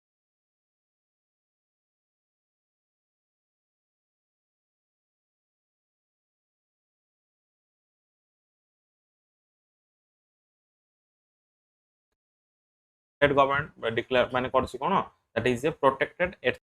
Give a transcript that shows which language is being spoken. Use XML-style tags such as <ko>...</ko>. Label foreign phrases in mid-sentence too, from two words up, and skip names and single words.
<en>state government declare</en> <or>ମାନେ କରୁଛି କଣ</or> <en>that is a protected</en>